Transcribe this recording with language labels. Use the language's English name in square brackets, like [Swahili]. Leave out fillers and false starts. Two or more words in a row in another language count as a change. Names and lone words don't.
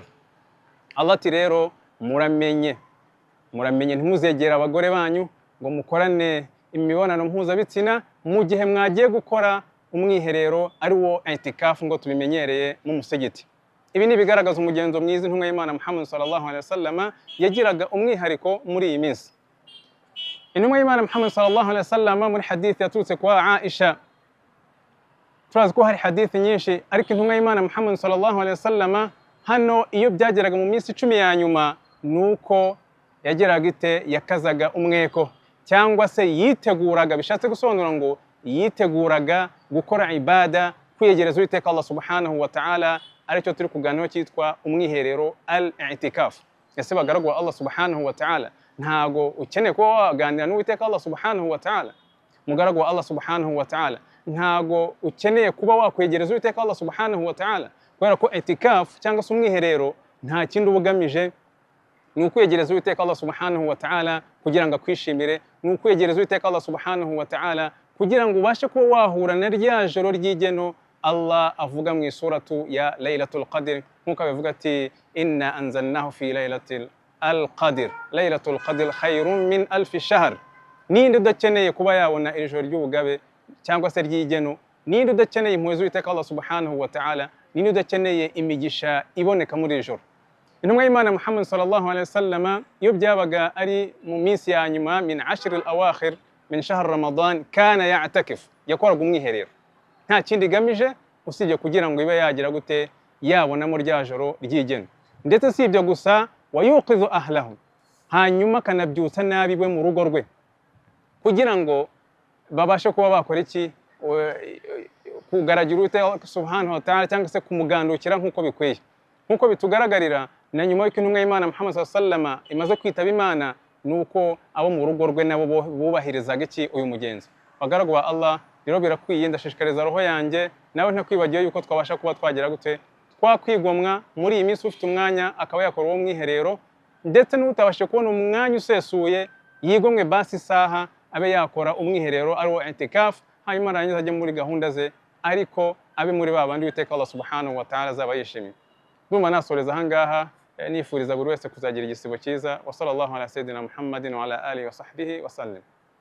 [Kinyarwanda] Allah ati rero muramenye ntimuzegera abagore banyu ngo mukorane imibonano mpuzabitsina mu gihe mwagiye gukora umwiherero ari wo itikafu ngo tubimenyereye mu musigiti. Ibi ni bigaragaza umugenzo mwiza intumwa y'Imana Muhammad [Arabic] صلى الله عليه وسلم [Kinyarwanda] yagiraga umwihariko muri iyi minsi. Intumwa y'Imana Muhammad [Arabic] صلى الله عليه وسلم [Kinyarwanda] muri hadith yaturutse kwa Aisha, turazi ko hari hadith nyinshi, ariko intumwa y'Imana Muhammad [Arabic] صلى الله عليه وسلم [Kinyarwanda] hano iyo byageraga mu minsi 10 ya nyuma nuko yageraga ite yakazaga umweko cyangwa se yiteguraga, bishatse gusobanura ngo yiteguraga gukora ibada, kwiyegereza Uwiteka Allah [Arabic] سبحانه وتعالى, [Kinyarwanda] aricyo turi kuganiraho cyitwa umwiherero al-i'tikaf. Ese bagaragwa Allah [Arabic] سبحانه وتعالى [Kinyarwanda] ntago ukeneye kuba waganira n'Uwiteka Allah [Arabic] سبحانه وتعالى. [Kinyarwanda] Mugaragwa Allah [Arabic] سبحانه وتعالى [Kinyarwanda] ntago ukeneye kuba wakwegereza Uwiteka Allah [Arabic] سبحانه وتعالى, [Kinyarwanda] kubera ko i'tikaf cyangwa se umwiherero nta kindi ubugamije ni ukwegereza Uwiteka Allah [Arabic] سبحانه وتعالى [Kinyarwanda] kugira ngo akwishimire, ni ukwegereza Uwiteka Allah [Arabic] سبحانه وتعالى [Kinyarwanda] kugira ngo ubashe kuba wahura na rya joro ry'igeno Allah avuga mu isuratu ya Laylatul Qadr, nkuko abivuga ati [Arabic] إنا أنزلناه في ليلة القدر ليلة القدر خير من ألف شهر. [Kinyarwanda] Ninde udakeneye kuba yabona iri joro ry'ubugabe cyangwa se ry'igeno? Ninde udakeneye impuhwe z'Uwiteka Allah [Arabic] سبحانه وتعالى? [Kinyarwanda] Ninde udakeneye imigisha iboneka muri iri joro? Intumwa y'Imana Muhammad [Arabic] صلى الله عليه وسلم [Kinyarwanda] iyo byabaga ari mu minsi ya nyuma [Arabic] من العشر الأواخر من شهر رمضان كان يعتكف, [Kinyarwanda] yakoraga umwiherero. Nta kindi gamije usibye kugira ngo ibe yagira gute yabonamo rya joro ry'igeno. Ndetse si ibyo gusa, [Arabic] ويوقظ أهله, [Kinyarwanda] hanyuma kanabyutsa nabi we mu rugo rwe kugira ngo babashe kuba bakora iki, kugaragira Uwiteka [Arabic] سبحانه وتعالى [Kinyarwanda] cyangwa se kumugandukira nkuko bikwiye. Nkuko bitugaragarira na nyuma y'uko intumwa y'Imana Muhammad [Arabic] صلى الله عليه وسلم [Kinyarwanda] imaze kwitaba Imana, nuko abo mu rugo rwe nabo bubahirizaga iki uyu mugenzi. Bagaragwa Allah rero birakwiye, ndashishikariza roho yanjye nawe ntakwibagiye yuko twabasha kuba twagira gute twakwigomwa muri iyi minsi, ufite umwanya akaba yakora uwo mwiherero, ndetse n'utabashe kubona umwanya usesuye yigomwe basi isaha abe yakora umwiherero ari wo i'tikaf, hanyuma arangiza ajye muri gahunda ze, ariko abe muri babandi Uwiteka Allah [Arabic] سبحانه وتعالى [Kinyarwanda] azaba yishimiye. Ndumva nasoreza ahangaha, nifuriza buri wese kuzagira igisibo cyiza. [Arabic] وصلى الله على سيدنا محمد وعلى آله وصحبه وسلم.